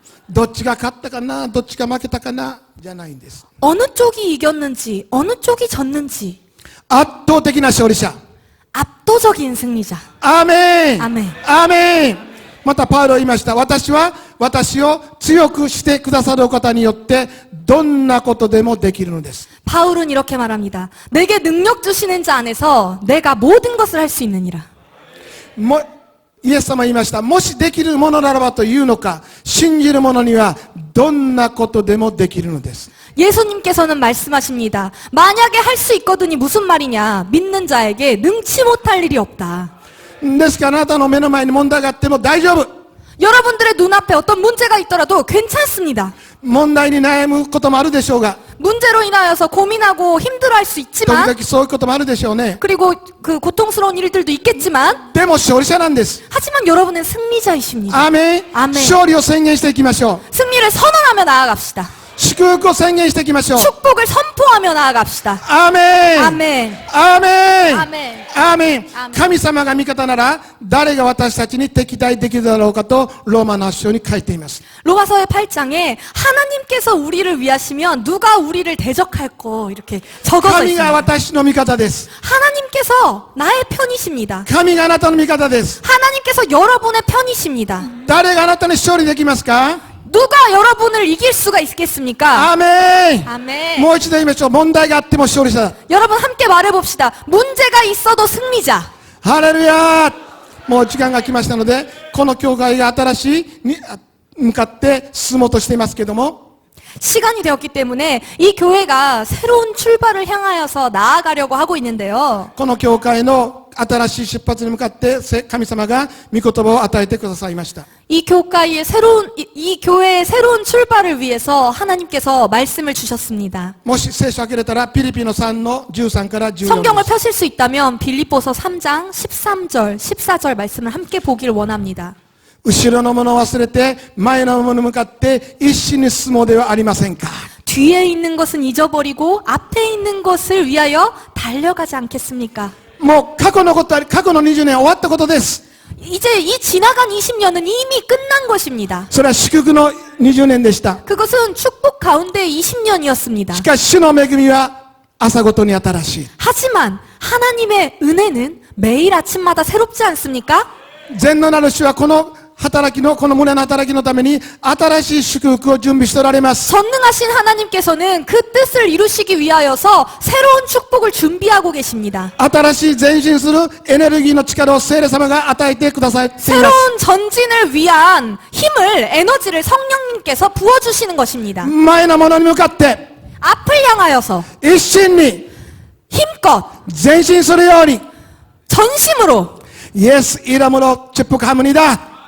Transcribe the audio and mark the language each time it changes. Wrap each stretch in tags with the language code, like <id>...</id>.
<ja>どっちが勝ったかな、どっちが負けたかな、じゃないんです。</ja> <ko>어느 쪽이 이겼는지 어느 쪽이 졌는지</ko> <ja>圧倒的な勝利者。</ja> <ko>압도적인 승리자.</ko> <ja>アーメン。アーメン。アーメン。またパウロは言いました。私は私を強くしてくださるお方によってどんなことでもできるのです。</ja> <ko>바울은 이렇게 말합니다. 내게 능력 주시는 자 안에서 내가 모든 것을 할 수 있느니라.</ko> <ja>もイエス様は言いました。もしできるものならばというのか、信じる者にはどんなことでもできるのです。</ja> <ko>예수님께서는 말씀하십니다. 만약에 할 수 있거든이 무슨 말이냐? 믿는 자에게 능치 못할 일이 없다.</ko> <ja>ですからあなたの目の前に問題があっても大丈夫。</ja> <ko>여러분들의 눈앞에 어떤 문제가 있더라도 괜찮습니다.</ko> <ja>問題に悩むこともあるでしょうが、</ja> <ko>문제로 인하여서 고민하고 힘들어할 수</ko> <ja>時</ja> <ko>있지만</ko> <ja>々そういうこともあるでしょうね。</ja> <ko>그리고 그 고통스러운 일들도 있겠지만</ko> <ja>でも勝利者なんです。</ja> <ko>하지만 여러분은 승리자이십니다.</ko> <ja>アーメン。アーメン。勝利を宣言していきましょう。</ja> <ko>승리를 선언하며 나아갑시다.</ko> <ja>祝福を宣言していきましょう。</ja> <ko>축복을 선포하며 나아갑시다.</ko> <ja>アーメン。アーメン。アーメン。アーメンアーメン。神様が味方なら誰が私たちに敵対できるだろうかとローマの8章に書いています。</ja> <ko>로마서의 8장에 하나님께서 우리를 위하시면 누가 우리를 대적할꼬 이렇게 적어져</ko> <ja>神が</ja> <ko>있습니다.</ko> <ja>私の味方です。</ja> <ko>하나님께서 나의 편이십니다.</ko> <ja>神があなたの味方です。</ja> <ko>하나님께서 여러분의 편이십니다.</ko> <ja>誰があなたに勝利できますか？</ja> <ko>누가 여러분을 이길 수가 있겠습니까?</ko> <ja>アーメン。</ja> <ko>아멘.</ko> <ja>もう一度言いましょう。問題があっても勝利者だ。</ja> <ko>여러분 함께 말해봅시다. 문제가 있어도 승리자.</ko> <ja>ハレルヤ。もう時間が来ましたので、この教会が新しいに向かって進もうとしていますけども、</ja> <ko>시간이 되었기 때문에 이 교회가 새로운 출발을 향하여서 나아가려고 하고 있는데요.</ko> <ja>この教会の新しい出発に向かって神様が御言葉を与えてくださいました。</ja> <ko>이 교회의 새로운 출발을 위해서 하나님께서 말씀을 주셨습니다.</ko> <ja>もし聖書を開けれたらピリピの3の13から14</ja> <ko>성경을</ko> <ja>です。</ja> <ko>펴실 수 있다면 빌립보서 3장 13절, 14절 말씀을 함께 보길 원합니다.</ko> <ja>後ろのものを忘れて前のものに向かって一心に進もうではありませんか。</ja> <ko>뒤에 있는 것은 잊어버리고 앞에 있는 것을 위하여 달려가지 않겠습니까?</ko> <ja>もう過去のことは過去の20年は終わったことです。</ja> <ko>이제 이 지나간 20년은 이미 끝난 것입니다.</ko> <ja>それは祝福の20年でした。</ja> <ko>그것은 축복 가운데 20년이었습니다.</ko> <ja>しかし主の恵みは朝ごとに新しい。</ja> <ko>하지만 하나님의 은혜는 매일 아침마다 새롭지 않습니까?</ko> <ja>全能なる主はこの働きのこの胸の働きのために新しい祝福を準備しておられます。</ja> <ko>전능하신 하나님께서는 그 뜻을 이루시기 위하여서 새로운 축복을 준비하고 계십니다.</ko> <ja>新しい前進するエネルギーの力を聖霊様が与えてくださっています。</ja> <ko>새로운 전진을 위한 힘을, 에너지를 성령님께서 부어주시는 것입니다.</ko> <ja>前のものに向かって</ja> <ko>앞을 향하여서</ko> <ja>一心に</ja> <ko>힘껏</ko> <ja>前進するように</ja> <ko>전심으로 예수 이름으로 축복합니다.</ko>